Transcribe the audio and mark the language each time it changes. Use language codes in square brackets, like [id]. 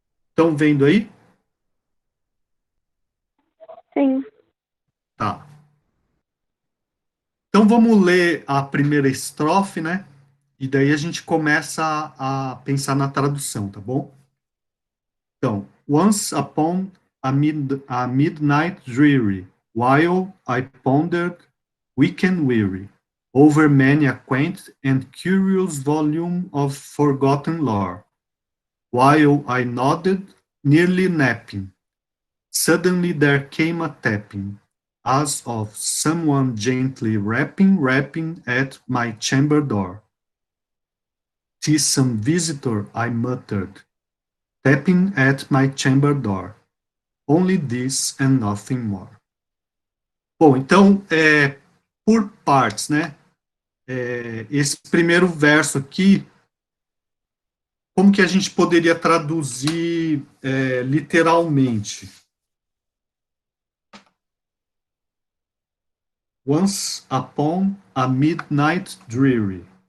[pt] Estão vendo aí? Sim. Tá. Então vamos ler a primeira estrofe, né? E daí a gente começa a pensar na tradução, tá bom? [en] Então, once upon a midnight dreary, while I pondered, weak and weary, over many a quaint and curious volume of forgotten lore, while I nodded, nearly napping, suddenly there came a tapping, as of someone gently rapping at my chamber door. "'Tis some visitor," I muttered, tapping at my chamber door. Only this and nothing more. [pt] Bom, então, por partes, né? Esse primeiro verso aqui, como que a gente poderia traduzir literalmente? [en] Once upon a midnight dreary.